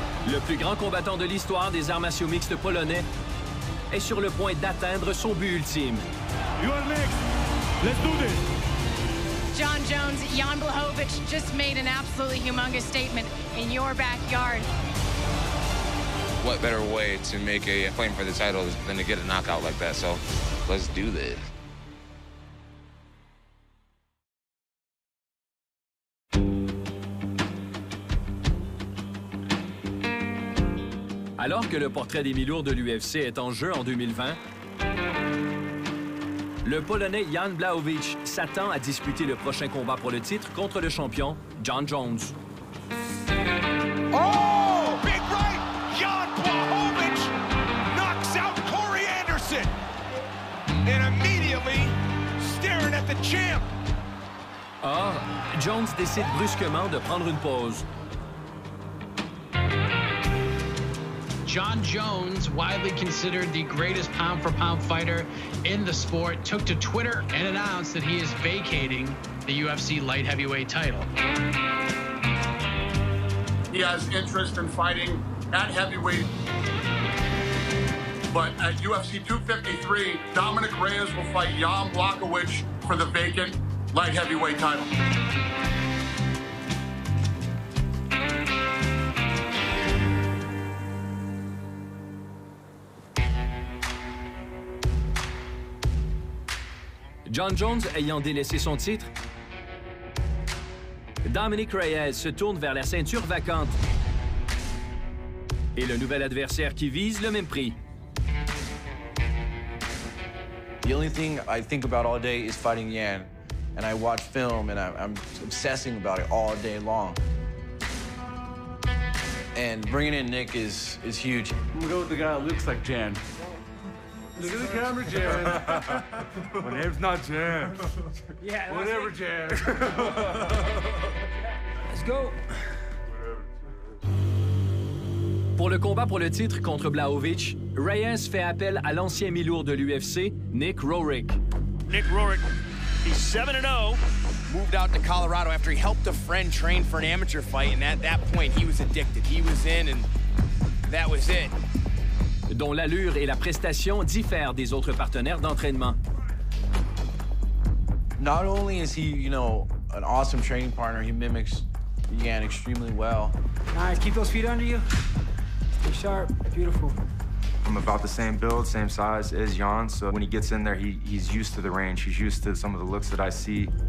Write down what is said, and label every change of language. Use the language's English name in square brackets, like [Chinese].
[French] le plus grand combattant de l'histoire des arts martiaux mixtes polonais est sur le point d'atteindre son but ultime. [English] You are next. Let's do this. John Jones, Jan Blachowicz just made an absolutely humongous statement in your backyard. What better way to make a claim for the title than to get a knockout like that? So let's do this. [French] Alors que le portrait des mi-lourds de l'UFC est en jeu en 2020, le Polonais Jan Blachowicz s'attend à disputer le prochain combat pour le titre contre le champion John Jones. [English] Oh! Big right! Jan Blachowicz knocks out Corey Anderson. And immediately staring at the champ. [French] Or, Jones décide brusquement de prendre une pause. [English] John Jones, widely considered the greatest pound-for-pound fighter in the sport, took to Twitter and announced that he is vacating the UFC light heavyweight title. He has interest in fighting at heavyweight. But at UFC 253, Dominic Reyes will fight Jan Blachowicz for the vacant light heavyweight title. [French] John Jones ayant délaissé son titre, Dominic Reyes se tourne vers la ceinture vacante. Et le nouvel adversaire qui vise le même prix. [English] The only thing I think about all day is fighting Jan. And I watch film and I'm obsessing about it all day long. And bringing in Nick is huge. I'm gonna go with the guy that looks like Jan. Look at the camera, Jan. My name's not Jan. Yeah, whatever, Jan. Let's go. [French] Pour le combat pour le titre contre Blachowicz, Reyes fait appel à l'ancien mi-lourd de l'UFC, Nick Roerick. [English] Nick Roerick, he's 7-0. Moved out to Colorado after he helped a friend train for an amateur fight, and at that point, he was addicted. He was in, and that was it. [French] Dont l'allure et la prestation diffèrent des autres partenaires d'entraînement. [English] Not only is he, an awesome training partner, he mimics Jan extremely well. Nice, keep those feet under you. Stay sharp, beautiful. I'm about the same build, same size as Jan, so when he gets in there, he's used to the range. He's used to some of the looks that I see.